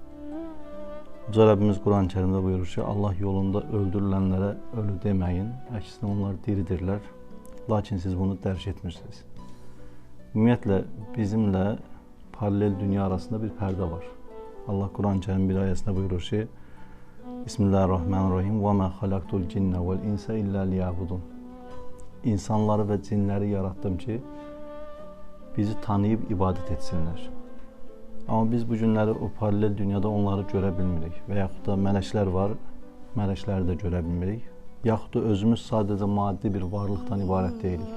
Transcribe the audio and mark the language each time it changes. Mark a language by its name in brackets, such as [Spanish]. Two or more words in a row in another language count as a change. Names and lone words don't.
[Azerbaijani] Uca Rəbbimiz Quran-Kərimdə buyurur ki, Allah yolunda öldürülənlərə ölü deməyin, əksinə onlar diridirlər, lakin siz bunu dərk etmirsiniz. Ümumiyyətlə, bizimlə paralel dünya arasında bir pərdə var. Allah Quran-Kərim bir ayəsində buyurur ki, [Arabic] بسم الله الرحمن الرحيم وَمَا خَلَقْتُ الْجِنَّ وَالْاِنْسَ إِلَّا لِيَعْبُدُونَ [Azerbaijani] İnsanları və cinləri yarattım ki, bizi tanıyıb ibadət etsinlər. Amma biz bu günləri o paralel dünyada onları görə bilmirik. Və yaxud da mələklər var, mələkləri də görə bilmirik. Yaxud da özümüz sadəcə maddi bir varlıqdan ibarət deyilik.